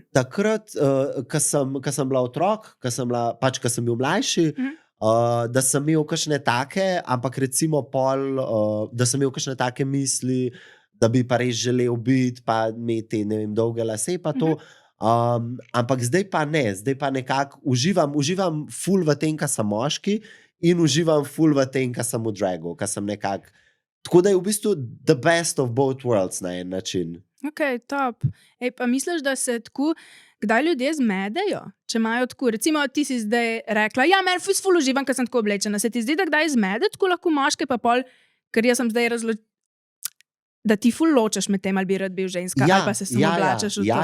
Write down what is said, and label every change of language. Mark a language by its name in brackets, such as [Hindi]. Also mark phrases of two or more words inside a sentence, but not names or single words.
[Slovenian] Takrat, ko sem bila otrok, ko sem bil mlajši, da sem imel kakšne take, ampak recimo da sem imel kakšne take misli, da bi pa res želel biti, pa imeti, ne vem, dolge lase pa to. Ampak zdaj pa ne, zdaj pa nekako uživam ful v tem, ko sem moški in uživam ful v tem, ko sem v dragu, ko sem nekako. Tako da je v bistvu [English] the best of both worlds [Slovenian] na en način. Ok, top. Ej, pa misliš, da se tako kdaj ljudje zmedejo, če imajo tako, recimo ti si zdaj rekla, ja, meni ful uživam, ker sem tako oblečena. Se ti zdi, da kdaj zmede tako lahko moške pa pol, ker jaz sem zdaj da ti ful ločeš med tem, ali bi rad bil ženska, ali pa se samo oblačaš v to.